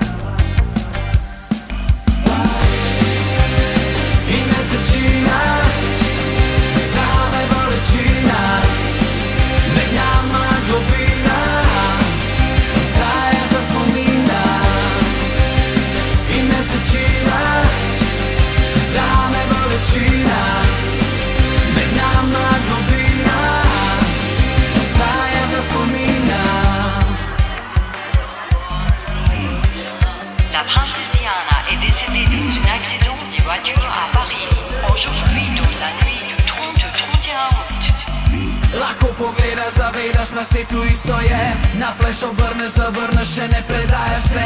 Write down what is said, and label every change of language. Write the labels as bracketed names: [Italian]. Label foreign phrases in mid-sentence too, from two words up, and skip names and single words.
[Slovenian] In mesečina, zame bolečina, med nama globina, ostaja ta spomina. In mesečina, zame bolečina, med nama globina, ostaja ta spomina. [French] La princesse Diana est décédée dans un accident de voiture à Paris. Aujourd'hui, dans la nuit du 30 au 31 août. [Slovenian] Lahko pogledaš, zavedaš, na svetu isto je. Na flash obrneš, zavrneš, še ne predajaš se.